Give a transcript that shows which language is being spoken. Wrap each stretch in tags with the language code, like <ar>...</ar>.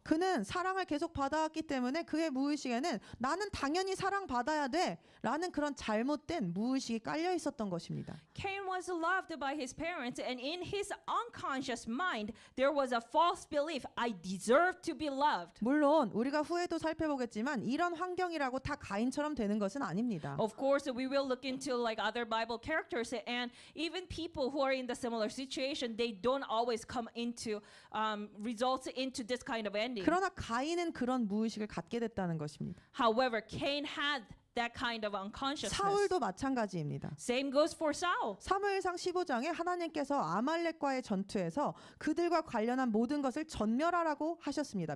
<ko>그는 사랑을 계속 받아왔기 때문에 그의 무의식에는 나는 당연히 사랑받아야 돼라는 그런 잘못된 무의식이 깔려 있었던 것입니다.</ko> <en>Cain was loved by his parents, and in his unconscious mind, there was a false belief, I deserve to be loved.</en> <ko>물론 우리가 후에도 살펴보겠지만 이런 환경이라고 다 가인처럼 되는 것은 아닙니다.</ko> <en>Of course, we will look into like other Bible characters, and even people who are in the similar situation, they don't always come into results into this kind of ending.</en> <ko>그러나 가인은 그런 무의식을 갖게 됐다는 것입니다.</ko> <en>However, Cain had that kind of unconsciousness.</en> <ko>사울도 마찬가지입니다.</ko> <en>Same goes for Saul.</en> <ko>사무엘상 15장에 하나님께서 아말렉과의 전투에서 그들과 관련한 모든 것을 전멸하라고 하셨습니다.</ko>